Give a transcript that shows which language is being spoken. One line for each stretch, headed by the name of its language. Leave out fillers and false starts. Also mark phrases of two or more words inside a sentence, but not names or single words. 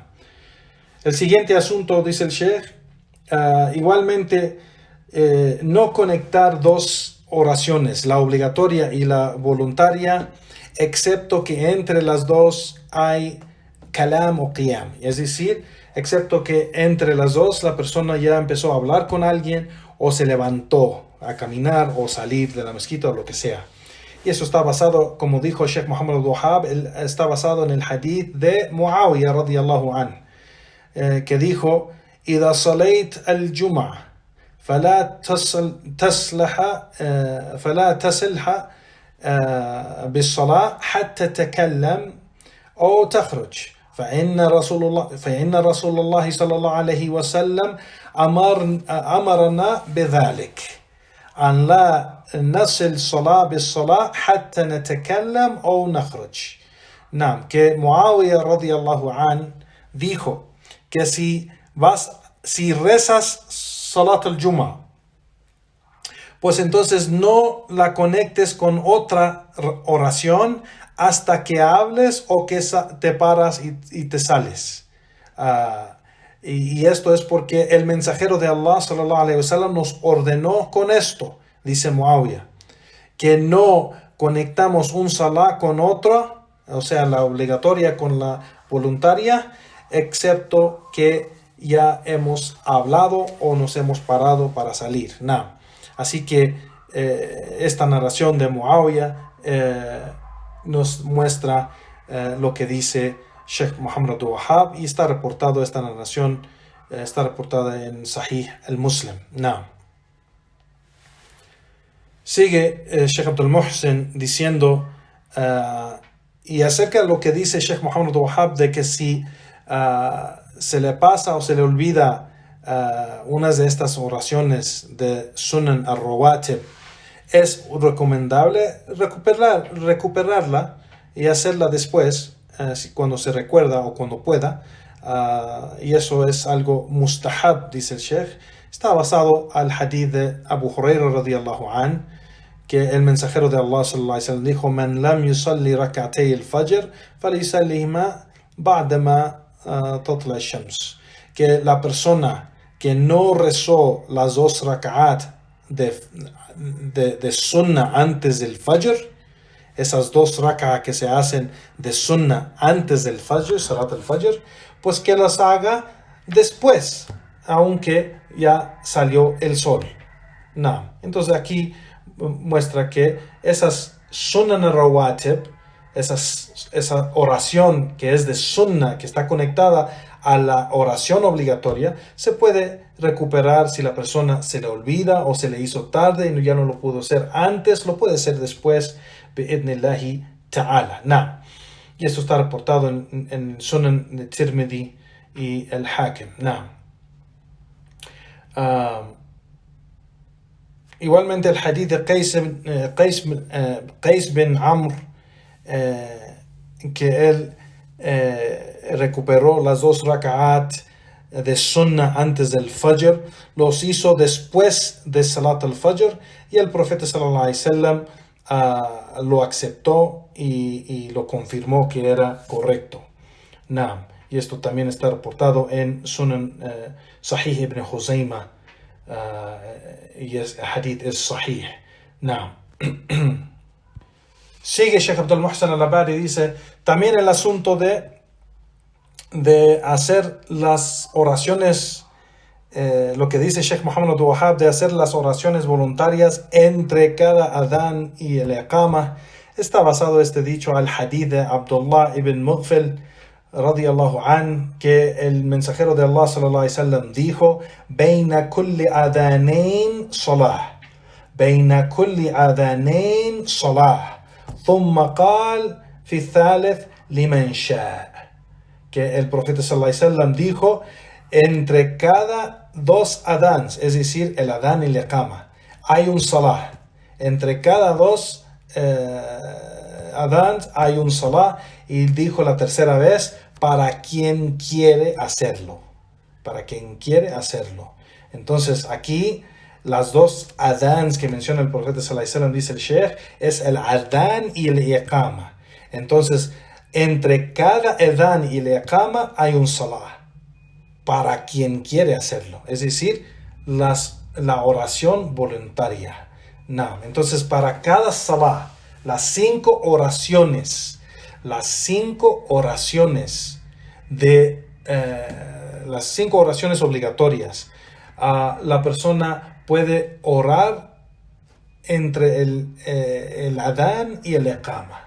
Spanish: El siguiente asunto, dice el Sheikh, igualmente no conectar 2 oraciones, la obligatoria y la voluntaria, excepto que entre las 2 hay kalam o qiyam, es decir, excepto que entre las 2 la persona ya empezó a hablar con alguien o se levantó a caminar o salir de la mezquita o lo que sea. Y eso está basado, como dijo Sheikh Muhammad al-Wahhab, está basado en el hadith de Muawiyah
Arabic: رضي الله عنه,
Spanish: que dijo:
Arabic: إذا صليت الجمعة فلا تسلح بالصلاة حتى تكلم أو تخرج فإن رسول الله صلى الله عليه وسلم أمرنا بذلك أن لا نصل الصلاة بالصلاة حتى نتكلم أو نخرج.
Spanish: نعم, que Muawiyah
Arabic: رضي الله عنه
Spanish: dijo que si rezas
Arabic: صلاة الجمعة,
Spanish: pues entonces no la conectes con otra oración hasta que hables o que te paras y te sales. Y esto es porque el mensajero de Allah
Arabic: صلى الله عليه وسلم
Spanish: nos ordenó con esto, dice Muawiyah, que no conectamos un salah con otra, o sea, la obligatoria con la voluntaria, excepto que ya hemos hablado o nos hemos parado para salir. No. Así que esta narración de Muawiyah nos muestra lo que dice Sheikh Muhammad al-Wahhab, y está reportado, esta narración está reportada en Sahih al-Muslim. No. Sigue Sheikh Abdul Muhsin diciendo, y acerca de lo que dice Sheikh Muhammad al-Wahhab, de que si se le pasa o se le olvida unas de estas oraciones de
Arabic: السنن الرواتب,
Spanish: es recomendable recuperarla y hacerla después, cuando se recuerda o cuando pueda, y eso es algo mustahab, dice el Sheikh. Está basado al hadith de Abu Hurairah
Arabic: رضي الله عنه,
Spanish: que el mensajero de Allah
Arabic: صلى الله عليه وسلم
Spanish: dijo:
Arabic: "من لم يصل ركعتي الفجر فليصلهما بعد ما تطلع الشمس",
Spanish: que la persona que no rezó las 2 rak'at de sunnah antes del fajr, esas 2 rak'at que se hacen de sunnah antes del fajr,
Arabic: صلاة الفجر,
Spanish: pues que las haga después, aunque ya salió el sol. No. Entonces aquí muestra que esas
Arabic: السنن الرواتب,
Spanish: esa oración que es de sunnah, que está conectada a la oración obligatoria, se puede recuperar si la persona se le olvida o se le hizo tarde y ya no lo pudo hacer antes, lo puede hacer después,
Arabic: بإذن الله تعالى.
Spanish: No. Y esto está reportado en Sunan de Tirmidhi y el Hakim. No. Igualmente el hadith de Qais bin Amr, que él recuperó las 2 rak'at de sunnah antes del fajr, los hizo después de
Arabic: صلاة الفجر,
Spanish: y el profeta
Arabic: صلى الله عليه وسلم
Spanish: lo aceptó y lo confirmó que era correcto. Naam. Y esto también está reportado en Sunan Sahih ibn Huzaymah, y el hadith es sahih. Naam. Sigue Sheikh Abdul Muhsin al-Abadi y dice también el asunto de hacer las oraciones, lo que dice Sheikh Muhammad al-Wahhab, de hacer las oraciones voluntarias entre cada adán y el iqama. Está basado este dicho al hadith de Abdullah ibn Mughfil
Arabic: رضي الله عن,
Spanish: que el mensajero de Allah
Arabic: صلى الله عليه وسلم
Spanish: dijo:
Arabic: "بين كل أذانين صلاة بين كل أذانين صلاة ثم قال في ثالث لمن شاء",
Spanish: que el profeta
Arabic: صلى الله عليه وسلم
Spanish: dijo: entre cada dos adans, es decir, el adán y el iqama, hay un salah. Entre cada dos adans hay un salah. Y dijo la tercera vez, para quien quiere hacerlo. Para quien quiere hacerlo. Entonces aquí las dos adans que menciona el profeta
Arabic: صلى الله عليه وسلم,
Spanish: dice el sheikh, es el adán y el iqama. Entonces, entre cada adán y el iqama hay un salah. Para quien quiere hacerlo. Es decir, la oración voluntaria. No. Entonces, para cada salah, las 5 oraciones las 5 oraciones obligatorias, la persona puede orar entre el adán y el iqama.